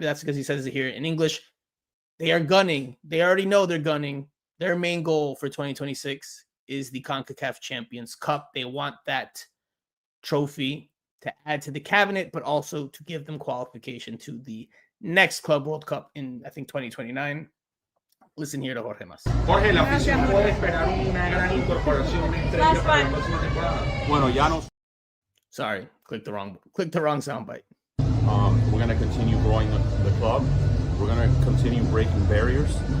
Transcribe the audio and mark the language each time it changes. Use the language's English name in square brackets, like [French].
[English] But that's because he says it here in English. They are gunning. They already know they're gunning. Their main goal for 2026 is the CONCACAF Champions Cup. They want that trophy to add to the cabinet, but also to give them qualification to the next Club World Cup in, I think, 2029. Listen here to Jorge Mas. [Spanish] Jorge, la afición puede esperar una gran incorporación estrella para la próxima temporada. Bueno, ya nos. [English] Sorry, clicked the wrong soundbite. We're going to continue growing the club. We're going to continue breaking barriers.